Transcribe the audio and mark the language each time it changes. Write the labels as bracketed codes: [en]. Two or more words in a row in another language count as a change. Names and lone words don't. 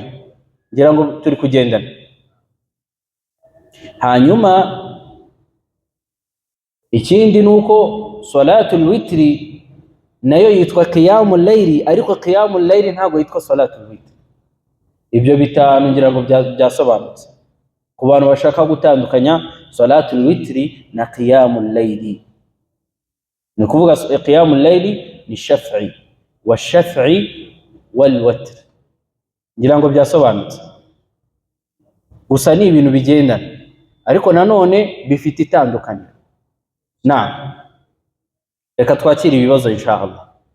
[rw] Ngira ngo turi kugendana. Hanyuma ikindi nuko [ar] صلاة الوتر [rw] nayo yitwa [ar] قيام الليل, [rw] ariko [ar] قيام الليل [rw] ntabwo yitwa [ar] صلاة الوتر. [rw] Ibyo bitanu ngira ngo byasobanutse ku bantu bashaka gutandukanya [ar] صلاة الوتر [rw] na [ar] قيام الليل. [rw] Ni kuvuga [ar] قيام الليل [rw] ni [ar] شفع و شفع والوتر, [rw] ngira ngo byasobanutse. Gusa ni ibintu bigendana, ariko nanone bifite itandukanye. Na reka twakira ibibazo inshallah.